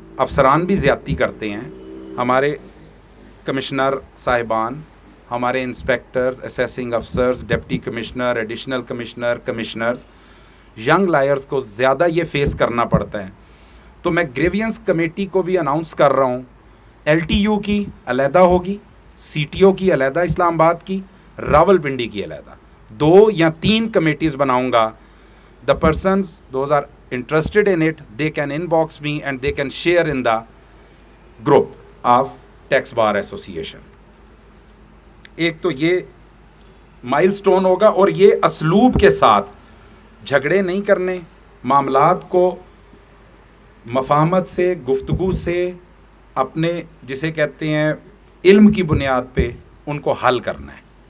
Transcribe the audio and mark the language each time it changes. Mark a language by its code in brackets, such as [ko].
[ur] افسران بھی زیادتی کرتے ہیں, ہمارے کمشنر صاحبان, ہمارے inspectors, assessing افسرز, deputy commissioner, additional commissioner, commissioners, young lawyers کو زیادہ یہ فیس کرنا پڑتا ہے. تو میں گریوینس کمیٹی کو بھی اناؤنس کر رہا ہوں. ایل ٹی یو کی علیحدہ ہوگی, سی ٹی او کی علیحدہ, اسلام آباد کی, راول پنڈی کی علیحدہ. 2 یا 3 کمیٹیز بناؤں گا. [en] The persons those are interested in it, they can inbox me and they can share in the group of Tax Bar Association. [ur] ایک تو یہ مائل سٹون ہوگا, اور یہ اسلوب کے ساتھ جھگڑے نہیں کرنے, معاملات کو مفاہمت سے, گفتگو سے, اپنے جسے کہتے ہیں علم کی بنیاد پہ ان کو حل کرنا ہے.